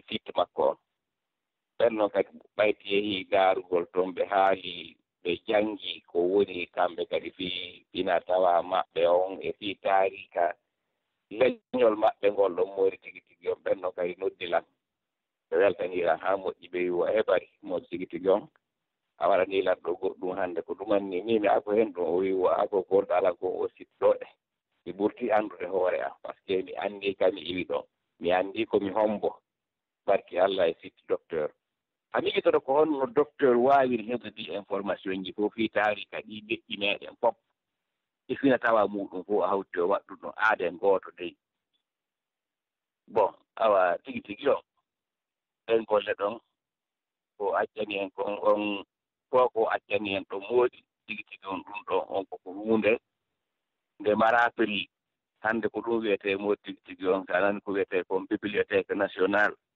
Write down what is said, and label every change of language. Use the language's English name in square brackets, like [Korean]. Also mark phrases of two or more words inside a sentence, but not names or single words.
[Fula] sitte makko on ɓen noon kadi ɓayti yehii daarugol toon ɓe haali ɓe janngi ko woni kamɓe kadi fina tawa maɓɓe on e fii taarika leñol maɓɓe ngol ɗon moori tigi tigi on ɓen noon kadi noddilan ɓe weltaniran haa moƴƴi ɓe wiwo heɓari mo tigi tigi on a waɗanilan ɗo goɗɗum hannde ko ɗumanni min mi ako heen ɗum o wiwo ako gorɗo ala ko o sittoɗe mi ɓurti anndude hoore am [French] par ce que [Fula] mi anndi kami iwi ɗon mi anndi komi hombo barki Allah e sitti docteur ami itoto ko honno docteur waawiri heɓde information ji fof fii taarika ɗi leƴƴi meɗen fof e fina tawa muɗum fof a hawti o waɗɗu ɗum aaden gooto dey bon awa tigi tigi on ɓen golle ɗon ko accani en kon on fof ko accani en ɗo mooɗi tigi tigi on ɗum ɗon on koko huunde nde mara prix hannde ko ɗum wiyetee moodi tigi tigi on so anani ko wiyetee kon [French] bibliothèque national